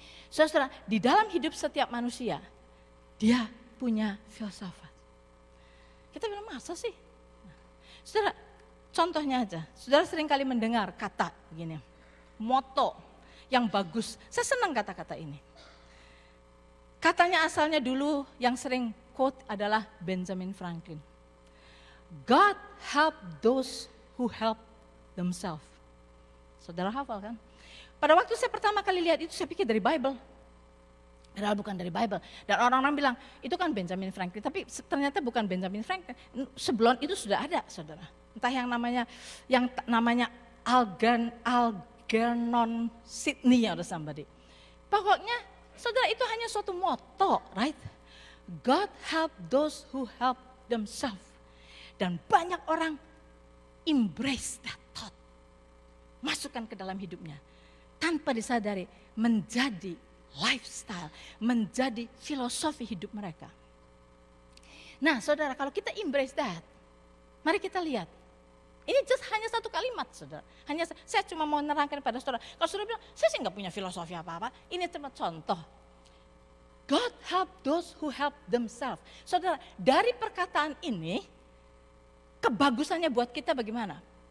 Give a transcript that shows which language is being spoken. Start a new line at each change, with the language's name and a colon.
Indonesian: Saudara, di dalam hidup setiap manusia, dia punya filsafat. Kita bilang masa sih? Saudara, contohnya aja, saudara sering kali mendengar kata begini, moto yang bagus. Saya senang kata-kata ini. Katanya asalnya dulu yang sering quote adalah Benjamin Franklin.
English: God help those who help themselves.
Indonesian: Saudara hafal kan? Pada waktu saya pertama kali lihat itu saya pikir dari Bible. Padahal bukan dari Bible. Dan orang-orang bilang itu kan Benjamin Franklin. Tapi ternyata bukan Benjamin Franklin. Sebelum itu sudah ada saudara. Entah yang namanya Algernon Sidney atau somebody. Pokoknya saudara itu hanya suatu moto, right?
English: God help those who help themselves.
Indonesian: Dan banyak orang
English: embrace that thought.
Indonesian: Masukkan ke dalam hidupnya. Tanpa disadari menjadi lifestyle, menjadi filosofi hidup mereka. Nah saudara, kalau kita
English: embrace that,
Indonesian: mari kita lihat. Ini hanya satu kalimat saudara. Saya cuma mau menerangkan pada saudara. Kalau saudara bilang, saya sih nggak punya filosofi apa-apa. Ini cuma contoh.
English: God help those who help themselves.
Indonesian: Saudara, dari perkataan ini, kebagusannya buat kita bagaimana?